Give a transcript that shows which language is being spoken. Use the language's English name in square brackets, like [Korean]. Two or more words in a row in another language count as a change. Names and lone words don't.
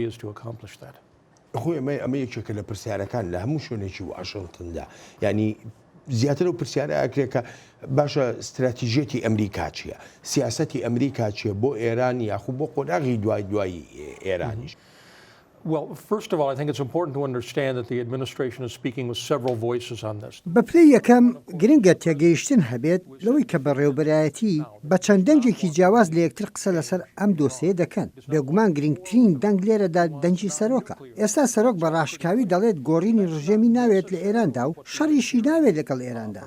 [Central Kurdish] خۆی ئەمە یەکێکە لە پرسیارەکان لە هەموو شوێنێکی واشنگتندا. ینی زیاتر و پرسیارە ئاکرێت کە باشە استراتیژێتی ئەمریکا چییە؟ سیاسەتی ئەمریکا چییە بۆ ئێران یاخود بۆ قۆناغی دوای ئێرانیش؟ [English] Well, first of all, I think it's important to understand that the administration is speaking with several voices on this. [Central Kurdish] بەپلەی یەکەم گرنگە تێگەیشتن هەبێت لەوەی کە بەڕێوەبەرایەتی بە چەند دەنجێکی جیاواز لە یەکتر قسە لەسەر ئەم دۆسەیە دەکەن. بێگومان گرنگترین دەنگ لێرەدا دەنجی سەرۆکە. ئێستا سەرۆک بە ڕاشکاوی دەڵێت گۆڕینی ڕژێمی ناوێت لە ئێراندا و شەڕیشی ناوێت لەگەڵ ئێراندا.